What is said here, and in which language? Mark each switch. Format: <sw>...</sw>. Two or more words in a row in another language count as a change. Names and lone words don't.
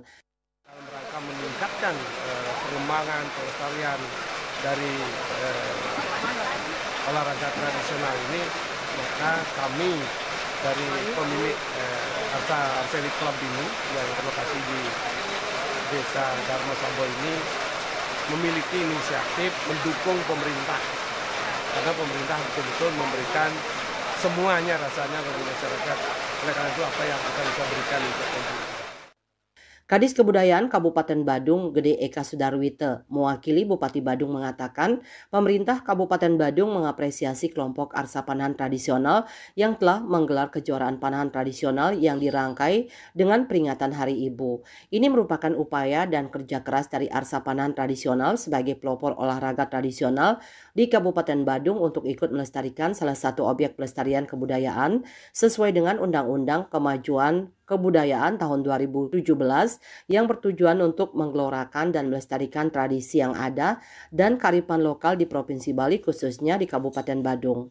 <id>Dalam rangka meningkatkan pengembangan pelestarian dari olahraga tradisional ini, maka kami dari pemilik Arsa Archery Club ini yang berlokasi di Desa Darmesabo ini memiliki inisiatif mendukung pemerintah, karena pemerintah betul-betul memberikan semuanya rasanya bagi masyarakat. Oleh karena itu, apa yang kita bisa berikan untuk pemerintah. Kadis Kebudayaan Kabupaten Badung, Gede Eka Sudarwite, mewakili Bupati Badung mengatakan, pemerintah Kabupaten Badung mengapresiasi kelompok Arsa Panahan Tradisional yang telah menggelar kejuaraan panahan tradisional yang dirangkai dengan peringatan Hari Ibu. Ini merupakan upaya dan kerja keras dari Arsa Panahan Tradisional sebagai pelopor olahraga tradisional di Kabupaten Badung untuk ikut melestarikan salah satu objek pelestarian kebudayaan sesuai dengan Undang-Undang Kemajuan Kebudayaan tahun 2017 yang bertujuan untuk menggelorakan dan melestarikan tradisi yang ada dan kearifan lokal di Provinsi Bali, khususnya di Kabupaten Badung.</id>